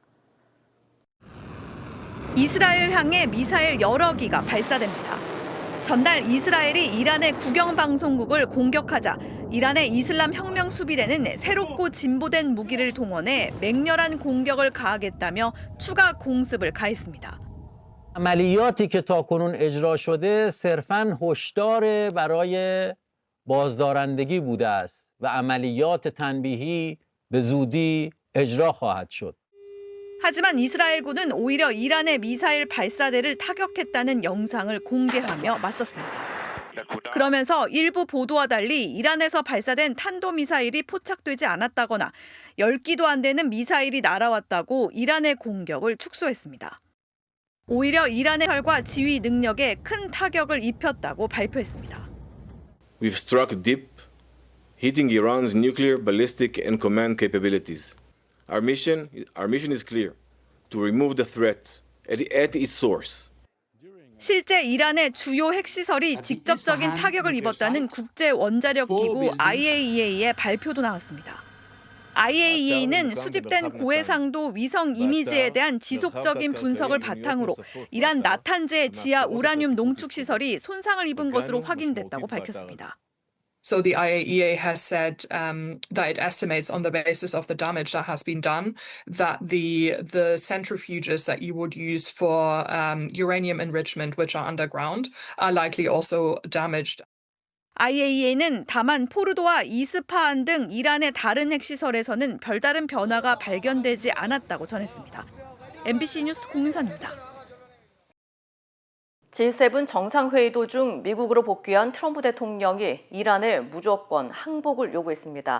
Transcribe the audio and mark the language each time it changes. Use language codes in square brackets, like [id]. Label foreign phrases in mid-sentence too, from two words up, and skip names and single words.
[ko] 이스라엘을 향해 미사일 여러 기가 발사됩니다. 전날 이스라엘이 이란의 국영방송국을 공격하자 이란의 이슬람 혁명 수비대는 새롭고 진보된 무기를 동원해 맹렬한 공격을 가하겠다며 추가 공습을 가했습니다. [fa] عملیاتی که تاکنون اجرا شده صرفاً هشدار برای بازدارندگی بوده است و عملیات تنبیهی به زودی اجرا خواهد شد. [ko] 하지만 이스라엘군은 오히려 이란의 미사일 발사대를 타격했다는 영상을 공개하며 맞섰습니다. 그러면서 일부 보도와 달리 이란에서 발사된 탄도미사일이 포착되지 않았다거나 10기도 안 되는 미사일이 날아왔다고 이란의 공격을 축소했습니다. 오히려 이란의 핵과 지휘 능력에 큰 타격을 입혔다고 발표했습니다. [en] We've struck deep, hitting Iran's nuclear, ballistic, and command capabilities. Our mission is clear: to remove the threat at its source. [ko] 실제 이란의 주요 핵시설이 직접적인 타격을 입었다는 국제원자력기구 IAEA의 발표도 나왔습니다. IAEA는 수집된 고해상도 위성 이미지에 대한 지속적인 분석을 바탕으로 이란 나탄제 지하 우라늄 농축 시설이 손상을 입은 것으로 확인됐다고 밝혔습니다. [en] So the IAEA has said that it estimates on the basis of the damage that has been done that the centrifuges that you would use for uranium enrichment, which are underground, are likely also damaged. [ko] IAEA는 다만 포르도와 이스파한 등 이란의 다른 핵시설에서는 별다른 변화가 발견되지 않았다고 전했습니다. MBC 뉴스 공윤선입니다. G7 정상회의 도중 미국으로 복귀한 트럼프 대통령이 이란에 무조건 항복을 요구했습니다.